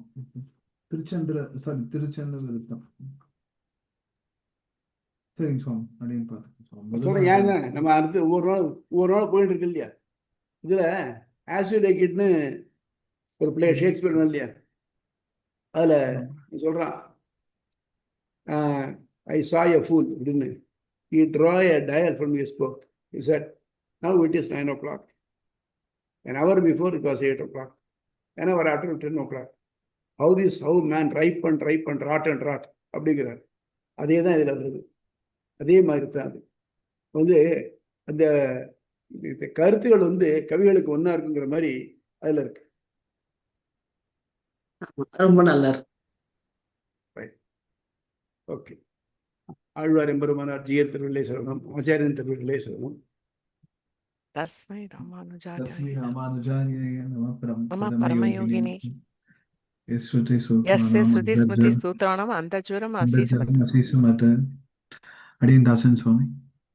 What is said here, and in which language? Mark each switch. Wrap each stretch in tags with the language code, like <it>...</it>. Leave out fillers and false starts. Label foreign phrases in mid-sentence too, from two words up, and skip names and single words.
<ta>திருச்சந்த விருத்தம். சரிங்க சுவாமி, அப்படின்னு பார்த்துக்கோங்க. சொல்றேன். ஏங்க நம்ம அடுத்து ஒவ்வொரு நாள் போயிட்டு இருக்கு இல்லையா? இதுல ஆசிடேக்கிட்னு ஒரு பிளே ஷேக்ஸ்பியர் இல்லையா? அதுல சொல்றான்,</ta> <en>ஐ saw a fool அப்படின்னு. He draw a dial from his book. He said, now it is 9 o'clock. An hour before it was 8 o'clock. An hour after 10 o'clock. How man ripe and rot அப்படிங்கிறார்.</en> <ta>அதே தான் இதுல வருது. அதே மாதிரி தான் அது வந்து அந்த கருத்துகள் வந்து கவிகளுக்கு ஒன்னா இருக்குங்கிற மாதிரி அதுல இருக்கு. ரொம்ப நல்லா இருக்கு. ஓகே. ஆழ்வார் எம்பெருமானார் ஜியர் திருவில்லை சரணம், ஆச்சாரியன் திருவில்லை சரணம்.</ta> <sa>तस्मै रामानुजाय तस्मै रामानुजाय नमः नमः परमयोगिनि. ஸ்ருதி यस्य श्रुति स्मृति स्तोत्राणाम अंतचूरम</sa> <ta>அடியன் असीसमत தாசன் சுவாமி.</ta>